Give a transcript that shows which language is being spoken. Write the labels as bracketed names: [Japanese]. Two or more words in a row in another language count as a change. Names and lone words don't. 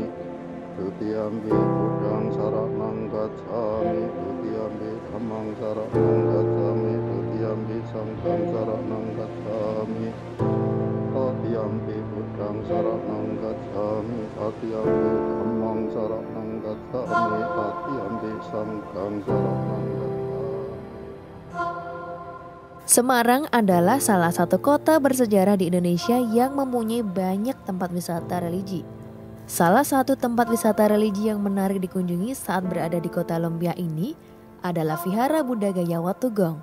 [Pali] Dutiyampi buddhang saranang gacchami, dutiyampi dhammang saranang gacchami, dutiyampi sanghang saranang gacchami. Tatiyampi buddhang saranang gacchami, tatiyampi dhammang saranang gacchami, tatiyampi sanghang saranang gacchami. [Indonesian] Semarang adalah salah satu kota bersejarah di Indonesia yang mempunyai banyak tempat wisata religi. Salah satu tempat wisata religi yang menarik dikunjungi saat berada di kota Lumbia ini adalah Vihara Buddha Gaya Watugong.